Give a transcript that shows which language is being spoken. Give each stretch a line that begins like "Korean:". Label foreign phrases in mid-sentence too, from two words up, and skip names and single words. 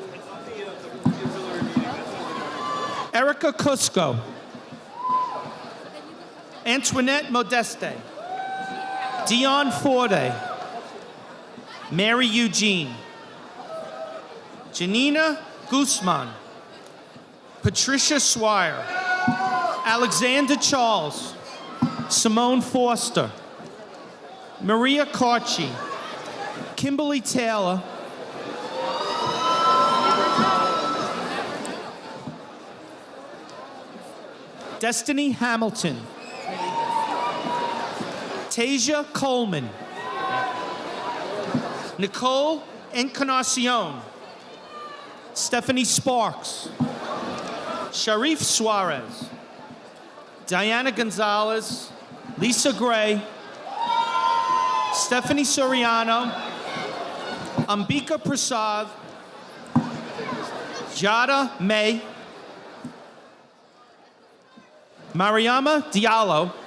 English: Erica Cusco, Antoinette Modeste, Dion Forte, Mary Eugene, Janina Guzman, Patricia Swire, Alexander Charles, Simone Foster, Maria Carchi, Kimberly Taylor, Destiny Hamilton, Tasia Coleman, Nicole Encarnacion, Stephanie Sparks, Sharif Suarez, Diana Gonzalez, Lisa Gray, Stephanie Soriano, Ambika Prasad, Jada May, Mariama Diallo.